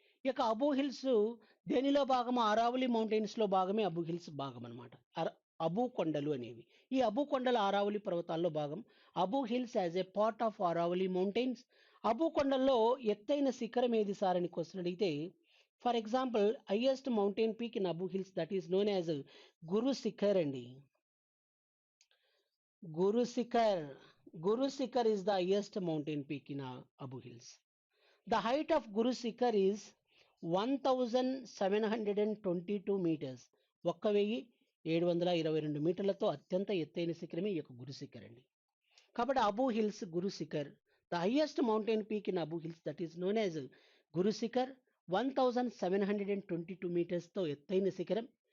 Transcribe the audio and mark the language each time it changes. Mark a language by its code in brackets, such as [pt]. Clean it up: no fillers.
[te] ఈ యొక్క అబూ హిల్స్ దేనిలో భాగము? అరావళి మౌంటైన్స్లో భాగమే అబూ హిల్స్ భాగం అనమాట. అబూ కొండలు అనేవి. ఈ అబూ కొండల అరావళి పర్వతాల్లో భాగం. [en] Abu Hills as a part of Aravalli mountains. [te] Abu కొండల్లో ఎత్తైన శిఖరం ఏది సార్ అని క్వశ్చన్ అడిగితే, [en] For example highest mountain peak in Abu Hills that is known as Guru Shikhar అండి. Guru Shikhar, Guru Shikhar is the highest mountain peak in Abu Hills. The height of Guru Shikhar is 1722 meters. [te] 1722 మీటర్లతో అత్యంత ఎత్తైన శిఖరమే ఈ యొక్క గురు శిఖర్ అండి. కాబట్టి Abu hills Guru Shikhar. [en] the highest mountain peak in Abu Hills that is known as Guru Shikhar, [te] 1722 మీటర్స్తో ఎత్తైన శిఖరం.